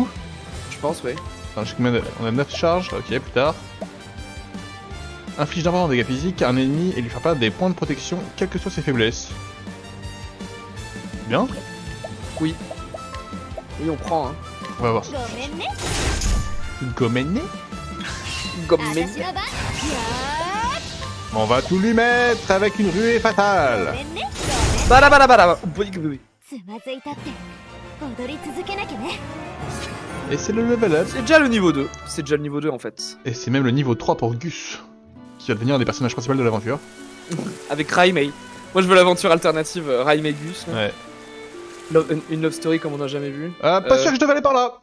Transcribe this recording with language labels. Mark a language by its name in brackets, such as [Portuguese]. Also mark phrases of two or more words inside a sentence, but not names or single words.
[French] Je pense, ouais. Attends, je sais combien on a 9 charges, ok, plus tard. Inflige d'importants dégâts physiques à un ennemi et lui faire perdre des points de protection, quelles que soient ses faiblesses. Bien. Oui. Oui, on prend, hein. On va voir. [Japanese] ごめんね [French] Gomené. Gomme. [Japanese] 私の番や [French] On va tout lui mettre avec une ruée [Japanese] ーご [French] fatale. [Japanese] めんね Bada bada bada. つまずいたって踊り続けなきゃね [French] Et c'est le level up. C'est déjà le niveau 2. C'est déjà le niveau 2 en fait. Et c'est même le niveau 3 pour Gus, qui va devenir un des personnages principaux de l'aventure. Avec Raimei. Moi je veux l'aventure alternative Raimei Gus. Là. Ouais. Une love story comme on n'a jamais vu. Ah, pas sûr que je devais aller par là.